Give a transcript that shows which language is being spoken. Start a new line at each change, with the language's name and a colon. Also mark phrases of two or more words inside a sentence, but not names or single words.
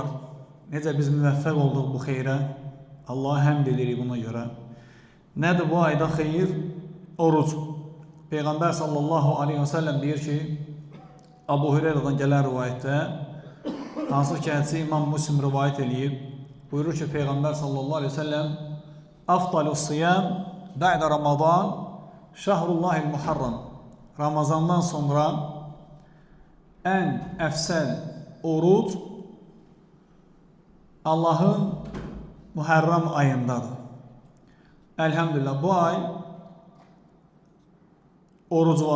Azerbaijani: Necə biz müvəffəq olduq bu xeyrə? Allah'a həmd edirik buna görə. Nədir bu ayda xeyir? Oruc. Peyğəmbər
Arabic: sallallahu aleyhi ve sellem
Azerbaijani: deyir ki, Abu Hüreyrədən gələn rivayətdə, hansı ki hədisi İmam Müslim rivayət eləyib, buyurur ki, Peyğəmbər
Arabic: sallallahu aleyhi ve sellem أفضل الصيام بعد رمضان شهر الله المحرم.
Azerbaijani: Ramazandan sonra ən əfsəl oruc Allahın Muharram ayındadır. Elhamdülillah bu ay oruc var.